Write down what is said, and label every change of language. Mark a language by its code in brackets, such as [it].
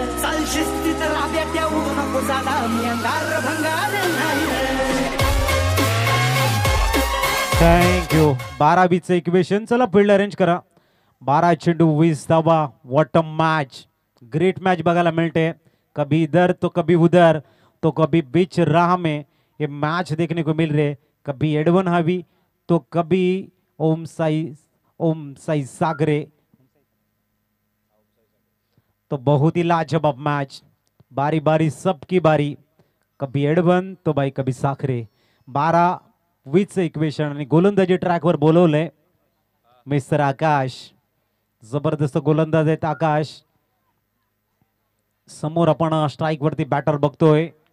[mr] चाल शिस्तीत राब्याट्या उडू नको जादा मी अंगार भंगार नाही रे. थँक्यू. 12-20 इक्वेशन. चला फील्ड अरेंज करा. 12 चेंडू 20 धावा. [en] What a match. [mr] Great match बघायला मिळते. [hi] कभी इधर तो कभी उधर, तो कभी बीच राह में ये मैच देखने को मिल रहे। कभी एडवन हावी तो कभी ओम साई सागरे। तो बहुत ही लाजवाब मैच, बारी बारी सबकी बारी, कभी एडवन तो भाई कभी साखरे। [mr] 12-20 इक्वेशन आणि गोलंदाजी ट्रॅकवर बोलवलंय मिस्टर आकाश। जबरदस्त गोलंदाज आहेत आकाश। समोर आपण स्ट्राइक वरती बॅटर बघतोय।